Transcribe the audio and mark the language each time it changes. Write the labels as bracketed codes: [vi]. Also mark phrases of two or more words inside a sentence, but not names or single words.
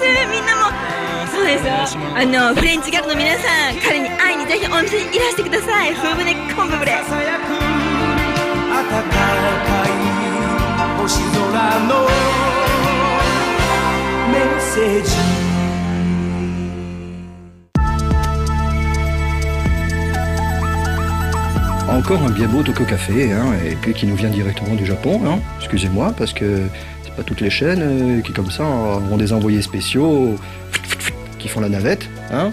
[ja] みんなもそうですよ。フレンチギャルの皆さん、彼に会いにぜひお店にいらしてください。フーブネコンブブレ。星空のメッセージ。 [fr] Encore un bien beau Tokyo Café, hein, et puis qui nous vient directement du Japon, hein. Excusez-moi, parce que c'est pas toutes les chaînes qui comme ça ont des envoyés spéciaux qui font la navette, hein.